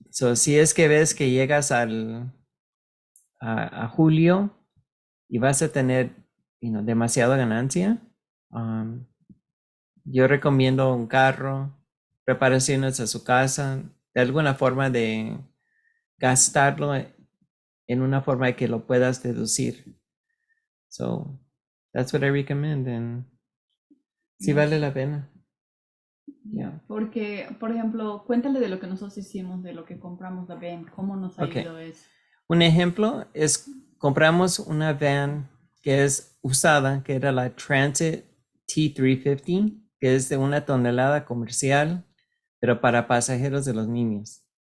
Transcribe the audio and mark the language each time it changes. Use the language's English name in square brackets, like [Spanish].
[Spanish] So, si es que ves que llegas a julio y vas a tener demasiada ganancia, yo recomiendo un carro, reparaciones a su casa, de alguna forma de gastarlo en una forma que lo puedas deducir. [English] So that's what I recommend, and [Spanish] sí vale la pena. [English] Yeah. [Spanish] Porque, por ejemplo, cuéntale de lo que nosotros hicimos, de lo que compramos la van, cómo nos ha [English] Okay. [Spanish] ido eso. Un ejemplo es compramos una van que es usada, que era la Transit T350, que es de 1 tonelada comercial, pero para pasajeros de los niños.